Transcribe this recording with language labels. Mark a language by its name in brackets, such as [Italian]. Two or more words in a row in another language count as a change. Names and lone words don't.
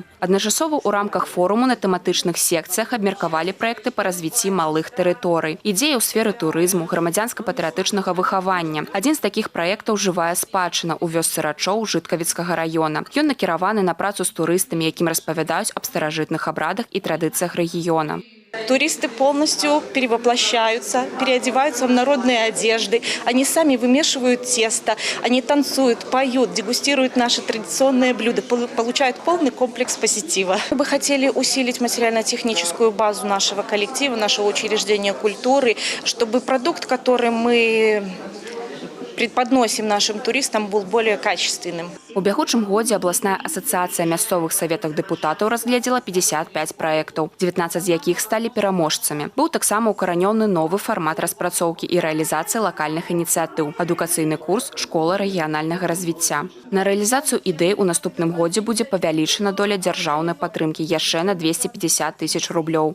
[Belarusian] Адначасова у рамках форуму на тэматычных секцыях абмеркавалі праекты па развіцці малых тэрыторый, ідзеі ў сферы турызму, грамадзянска-патрыятычнага выхавання. Адзін з такіх праектаў «Жывая спадчына» у вёсцы Рачоў Жыткавіцкага района. Ён накіраваны на працу з турыстамі, якім распавядаюць аб старажытных абрадах і традыцыях рэгіёна. [Russian] Туристы полностью перевоплощаются, переодеваются в народные одежды. Они сами вымешивают тесто, они танцуют, поют, дегустируют наши традиционные блюда, получают полный комплекс позитива. Мы бы хотели усилить материально-техническую базу нашего коллектива, нашего учреждения культуры, чтобы продукт, который мы преподносим нашим туристам, был более качественным. [Belarusian] У бягучым годзе абласная асацыяцыя мясцовых саветаў дэпутатаў разгледзела 55 праектаў, 19 з якіх сталі пераможцамі. Быў таксама ўкаранёны новы фармат распрацоўкі і рэалізацыі лакальных ініцыятыў, адукацыйны курс «Школа рэгіянальнага развіцця». На рэалізацыю ідэй у наступным годзе будзе павялічана доля дзяржаўнай падтрымкі яшчэ на 250 тысяч рублёў.